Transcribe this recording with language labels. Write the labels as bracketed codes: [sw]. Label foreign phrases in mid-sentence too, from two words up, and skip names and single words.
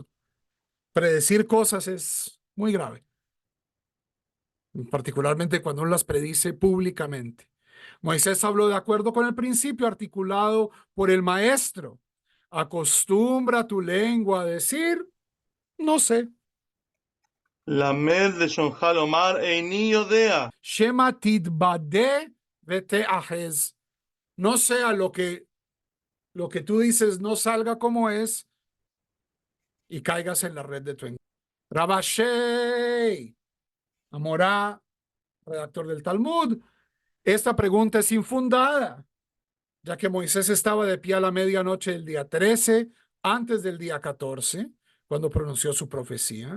[es] Predecir cosas es muy grave, particularmente cuando uno las predice públicamente. Moisés habló de acuerdo con el principio articulado por el maestro. Acostumbra tu lengua a decir, no sé. [he] למד לשונך לומר איני יודע. שמא תתבדה ותאחז. [es] No sea lo que tú dices no salga como es y caigas en la red de tu engaño. Rabashei, Amorá, redactor del Talmud, esta pregunta es infundada, ya que Moisés estaba de pie a la medianoche del día 13, antes del día 14, cuando pronunció su profecía.